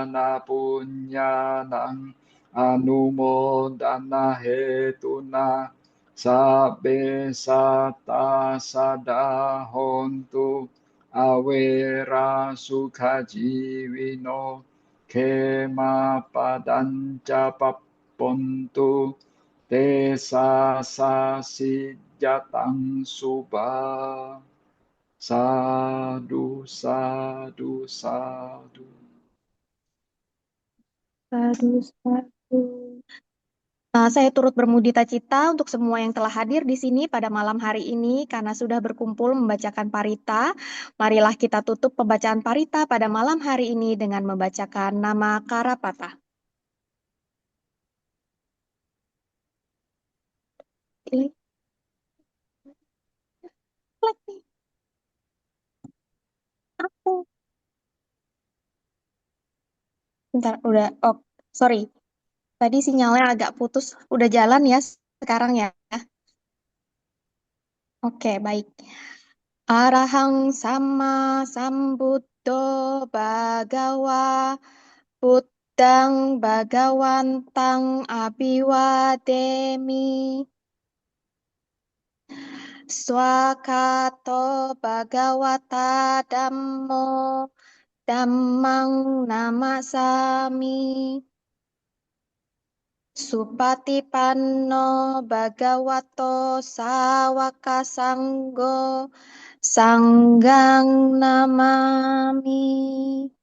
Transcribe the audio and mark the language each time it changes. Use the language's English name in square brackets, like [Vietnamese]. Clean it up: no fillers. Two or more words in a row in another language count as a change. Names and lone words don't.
[Pali] na punyanang anumodana hetuna sabe sata sadahontu awera sukajiwino kema padanca papontu desa sasijatang suba sadu sadu sadu. Sadu, sadu. [Indonesian] Saya turut bermudita cita untuk semua yang telah hadir di sini pada malam hari ini karena sudah berkumpul membacakan parita. Marilah kita tutup pembacaan parita pada malam hari ini dengan membacakan nama Karapata. Klik. Klik nih. Aku. Bentar, udah. Oh, sorry. Tadi sinyalnya agak putus. Udah jalan ya sekarang ya. Oke, baik. [Pali] Arahang sama sambuddho bhagawa buddhang bhagawantang abhiwademi swakato bhagawata dhammo dhammang namasami supatipanno bhagavato sawaka sanggo sanggang namami.